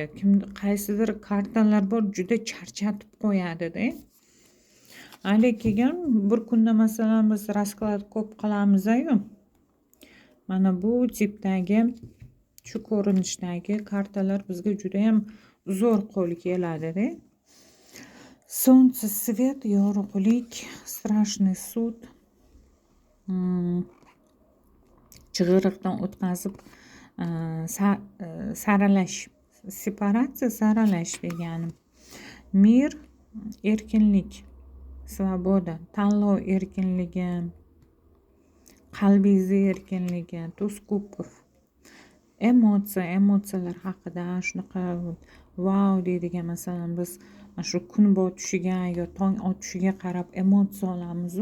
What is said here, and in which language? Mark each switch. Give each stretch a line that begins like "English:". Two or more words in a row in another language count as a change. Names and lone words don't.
Uzbek: Qaysidir kartalar bor, juda charchatib qo'yadi-da. Lekin bir kunda masalan biz rasklad ko'p qilamiz-ku. Mana bu tipdagi, shu ko'rinishdagi kartalar bizga juda ham zo'r qo'l keladi-da.
Russian: Солнце, свет, yorug'lik, страшный суд.
Uzbek: Chig'iriqdan o'tkazib saralash, separatsiya, saralash degani. Mir, erkinlik, svoboda, tanlov erkinligi, qalbingiz erkinligi,
Russian: туз кубков,
Uzbek: emotsiyalar haqida shunaqa wow deydigan, masalan biz shu kun botishiga yo tong otishiga qarab emotsiya olamiz-ku.